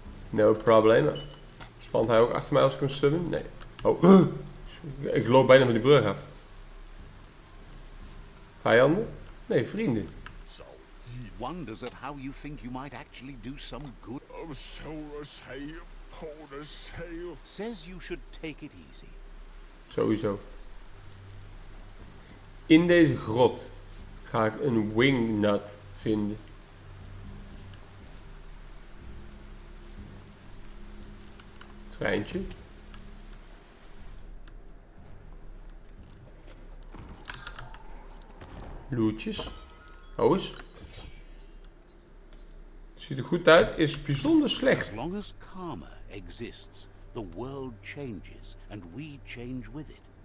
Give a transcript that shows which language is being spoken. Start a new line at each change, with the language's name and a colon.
English: No problem.
Dutch: Spant hij ook achter mij als ik hem stun? Nee. Oh. Ik loop bijna van die brug af. Vijanden? Nee, vrienden.
English: Wonders at how you think you might actually do some good. Says you should take it easy.
Dutch: Sowieso. In deze grot ga ik een wingnut vinden. Treintje. Loertjes. Oh eens. Ziet er goed uit, is bijzonder slecht.
English: As long as karma exists, the world changes and we change with it.